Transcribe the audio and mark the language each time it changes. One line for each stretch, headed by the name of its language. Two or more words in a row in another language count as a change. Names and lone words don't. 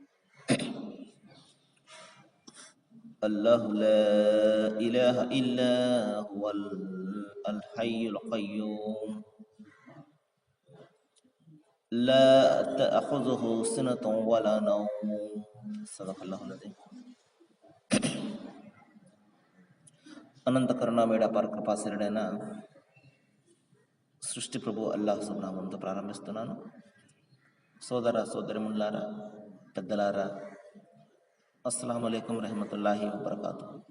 Arabic: الله لا إله إلا هو الحي القيوم لا تأخذه سنة ولا نوم. صدق الله العظيم.
Telugu: అనంత కరుణామయుడ పరకృపాశరుడైన సృష్టి ప్రభు అల్లాహ్ సుబ్నామంతో ప్రారంభిస్తున్నాను. సోదర సోదరిములారా, పెద్దలారా,
Arabic: السلام عليكم رحمة الله وبركاته.